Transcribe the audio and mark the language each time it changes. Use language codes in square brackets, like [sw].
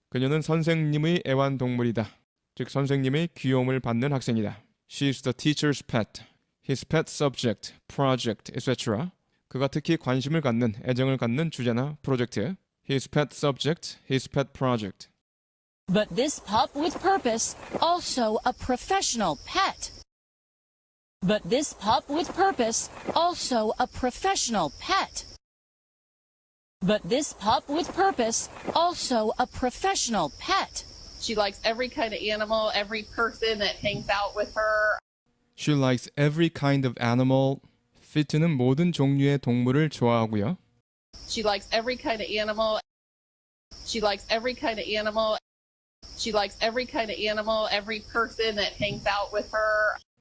[ko] 그녀는 선생님의 애완동물이다. 즉 선생님의 귀여움을 받는 학생이다. [en] She's the teacher's pet. His pet subject, project, etc. [ko] 그가 특히 관심을 갖는, 애정을 갖는 주제나 프로젝트. [en] His pet subject, his pet project. But this pup with purpose, also a professional pet. But this pup with purpose, also a professional pet. But this pup with purpose, also a professional pet. She likes every kind of animal, every person that hangs out with her. She likes every kind of animal. [ko] fit는 모든 종류의 동물을 좋아하고요. [en] She likes every kind of animal. She likes every kind of animal. She likes every kind of animal, every person that hangs out with her.